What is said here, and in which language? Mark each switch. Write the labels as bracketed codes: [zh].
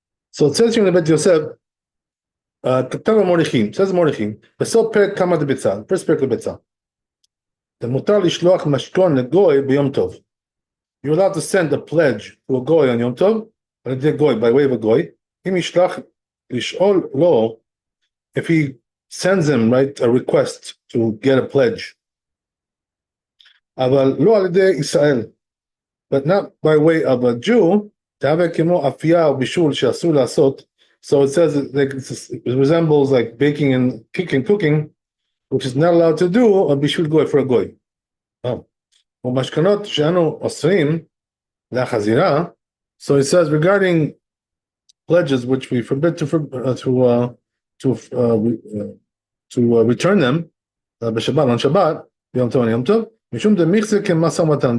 [en] So it says here in the Bet Yosef, [he] כתב המוליכים, [en] says [he] מוליכים, בסוף פרק כמה דביצה, [en] first [he] פרק לביצה. זה מותר לשלוח משכון לגוי ביום טוב. [en] You're allowed to send a pledge to a goy on Yom Tov, [he] על ידי [en] goy, by way of a goy. [he] אם ישלח לשאול לו, [en] if he sends him, right, a request to get a pledge. [he] אבל לא על ידי ישראל, [en] but not by way of a Jew, [he] תהווה כמו אפייה או בישול שאסור לעשות. [en] So it says it resembles like baking and cooking, which is not allowed to do, or bishul goy for a goy. [he] ומשכנות שאנו אוסרים לחזירה, [en] so it says regarding pledges which we forbid to return them [he] בשבת [en] on Shabbat, [he] ביום טוב ויום טוב, משום דמיחזר כמשא ומתן.